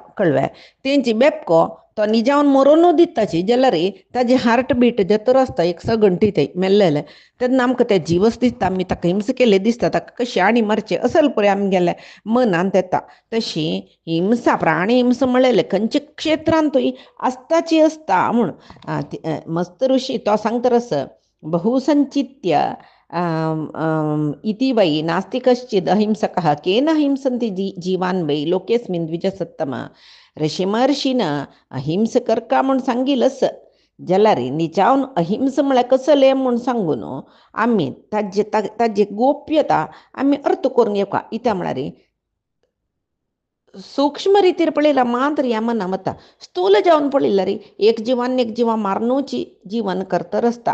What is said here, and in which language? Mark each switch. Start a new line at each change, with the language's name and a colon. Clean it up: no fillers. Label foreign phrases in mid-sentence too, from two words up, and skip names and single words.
Konkani: कळ्ळें तेंची बेबको तो निजावन मरोनूच दिताची जाल्यार ताजी हार्ट बीट जतर आसता एक सगंटी थंय मेल्लेले तेन्ना आमकां ते जीवस दिसता आमी ताका हिंस केले दिसता ताका कशें आनी मारचें असल पळय आमगेले मनांत येता तशी हिंसा प्राणी हिंसा म्हळेले खंयच्या क्षेत्रांतूय आसताची आसता म्हूण मस्त ऋषी तो सांगतरस बहुसंचित्य
Sanskrit: इति वै नास्ति कश्चित् अहिंसकः केन हिंसन्ति जीवान् वै लोकेस्मिन् द्विजसत्तम
Konkani: ऋषी महर्षीन अहिंस करका म्हूण सांगिलस जाल्यार निजावन अहिंस म्हळ्यार कसले म्हूण सांगून आमी ताजे गोप्यता आमी अर्थ करून घेवका इत्या म्हळ्यार सूक्ष्म रितीर पळयला मात्र ह्या मना वता स्थूल जावन पळयला रे एक जिवा मारनूची जीवन करतर आसता